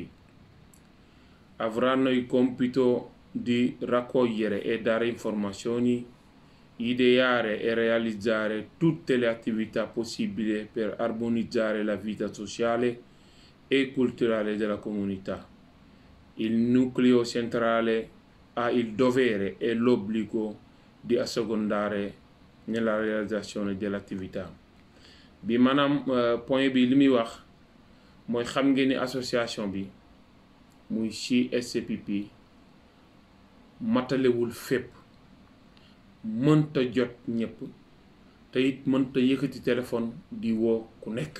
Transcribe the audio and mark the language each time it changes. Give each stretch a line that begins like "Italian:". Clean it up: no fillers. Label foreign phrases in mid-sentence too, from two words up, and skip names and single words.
Italian: Avranno il compito di raccogliere e dare informazioni, ideare e realizzare tutte le attività possibili per armonizzare la vita sociale e culturale della comunità. Il nucleo centrale ha il dovere e l'obbligo di assecondare nella realizzazione dell'attività.
Wolof: bi maanaam point bi li muy wax mooy xam ngeen ni association bi muy CSPP matalewul fépp, mënta jot ñëpp te it mënta yëkkati téléphone di woo ku nekk.